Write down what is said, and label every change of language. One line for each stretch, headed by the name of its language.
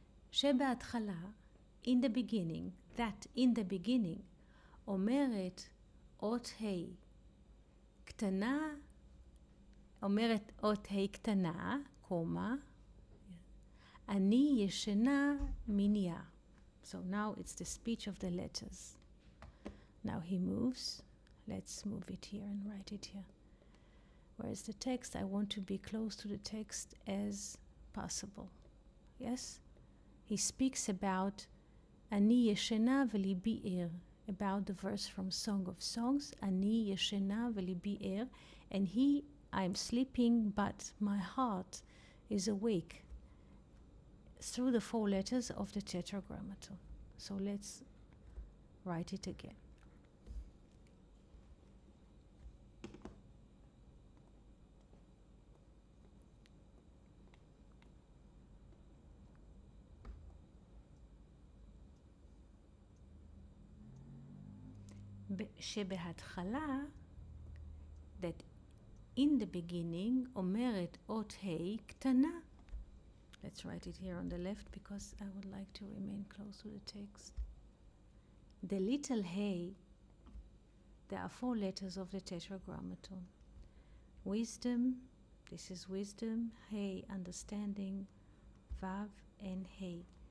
Hebrew: שבהתחלה,
English: in the beginning, that in the beginning,
Hebrew: אומרת אות ה' קטנה, אומרת אות ה' קטנה, קומה, אני ישנה מיניה.
English: So now it's the speech of the letters. Now he moves. Let's move it here and write it here. Whereas the text, I want to be close to the text as possible. Yes? He speaks about
Hebrew: אני ישנה וליבי ער,
English: about the verse from Song of Songs, אני ישנה וליבי ער, and I'm sleeping, but my heart is awake, through the 4 letters of the Tetragrammaton. So let's write it again.
Hebrew: שבהתחלה,
English: that in the beginning,
Hebrew: אומרת אות ה' קטנה.
English: Let's write it here on the left because I would like to remain close to the text. The little hey, there are 4 letters of the Tetragrammaton. Wisdom, this is wisdom, hey, understanding, vav, and hey.